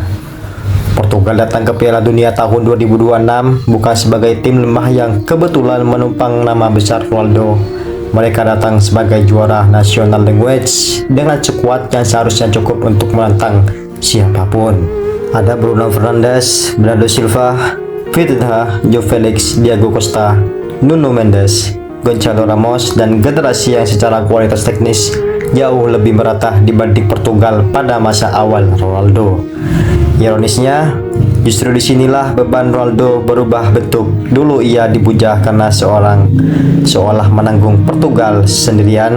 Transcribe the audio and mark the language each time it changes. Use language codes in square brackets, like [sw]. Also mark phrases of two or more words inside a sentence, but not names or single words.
[id] Portugal datang ke Piala Dunia tahun 2026 bukan sebagai tim lemah yang kebetulan menumpang nama besar Ronaldo. Mereka datang sebagai juara nasional language dengan skuad yang seharusnya cukup untuk menantang siapapun. Ada Bruno Fernandes, Bernardo Silva, Vitinha, João Felix, Diego Costa, Nuno Mendes, Gonçalo Ramos, dan generasi yang secara kualitas teknis jauh lebih merata dibanding Portugal pada masa awal Ronaldo. Ironisnya, justru disinilah beban Ronaldo berubah bentuk. Dulu ia dipuja karena seolah menanggung Portugal sendirian.